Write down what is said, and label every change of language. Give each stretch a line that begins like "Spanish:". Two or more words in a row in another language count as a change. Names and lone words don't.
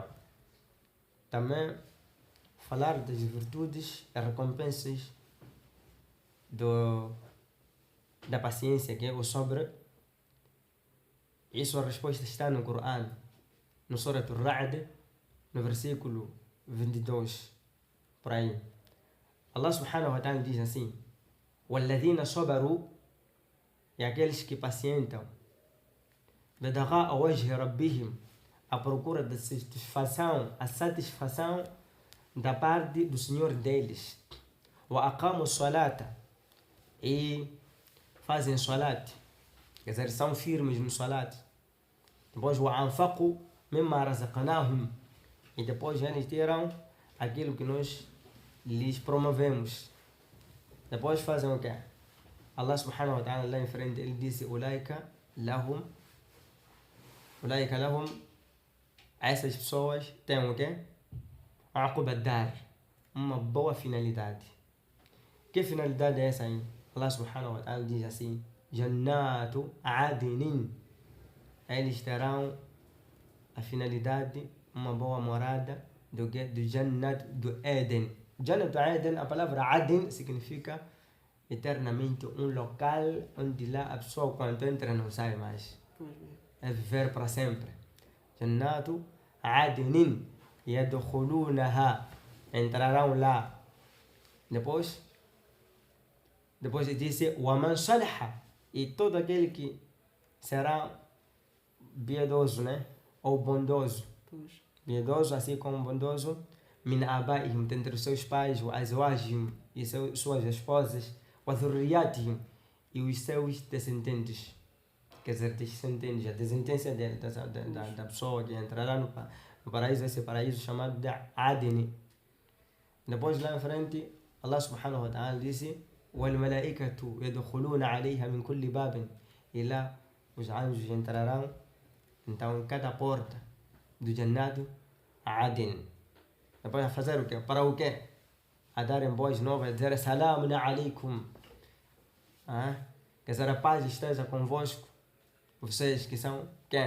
Portuguese: Também falar das virtudes e recompensas da paciência, que é o sobre. Isso a resposta está no Coran, no Surah Al-Ra'd, no versículo 22, por aí. Allah
Arabic: سبحانه وتعالى
Portuguese: diz assim:
Arabic: وَالَّذِينَ صَبَرُوا,
Portuguese: e aqueles que pacientam,
Arabic: بِدَغَاءَ وَجْهِ رَبِّهِمْ,
Portuguese: a procura da satisfação, a satisfação da parte do Senhor deles.
Arabic: وَأَقَامُوا الصَّلَاةَ,
Portuguese: e fazem salat, quer dizer, são firmes no salat.
Arabic: Depois وَأَنْفَقُوا مِمَّا رَزَقْنَاهُمْ,
Portuguese: e depois eles tiram aquilo que nós lhes promovemos. Depois fazem o quê? Allah
Arabic: سبحانه وتعالى
Portuguese: lá em frente ele disse:
Arabic: أولئك لهم,
Portuguese: essas pessoas têm o quê?
Arabic: عقبى الدار,
Portuguese: uma boa finalidade. Que finalidade é essa aí? Allah
Arabic: سبحانه وتعالى
Portuguese: diz assim:
Arabic: جنات عدن,
Portuguese: eles terão a finalidade, uma boa morada do Jannat do Éden. Jannat do Éden, a palavra Adn significa eternamente um local onde lá a pessoa quando entra não sai mais. É viver para sempre.
Arabic: جنات عدن يدخلونها,
Portuguese: entrarão lá. Depois ele disse:
Arabic: وَمَنْ صَلَحَ,
Portuguese: e todo aquele que será piedoso, né? Ou bondoso. Piedoso assim como bondoso.
Arabic: من آبائهم,
Portuguese: dentre os seus pais, وأزواجهم, e suas esposas, وذرياتهم, e os seus descendentes. Quer dizer, descendentes, a descendência da pessoa que entrará no paraíso, esse paraíso chamado de Adn. Depois lá em frente, Allah
Arabic: سبحانه وتعالى
Portuguese: disse:
Arabic: وَالْمَلَائِكَةُ يَدْخُلُونَ عَلَيْهَا مِنْ كُلِّ بَابٍ,
Portuguese: e lá os anjos entrarão então em cada porta do Jannatu Adn. Depois a fazer o quê? Para o quê? A darem boas novas, a dizer
Arabic: سلام عليكم.
Portuguese: Que a paz esteja convosco, vocês que são quem?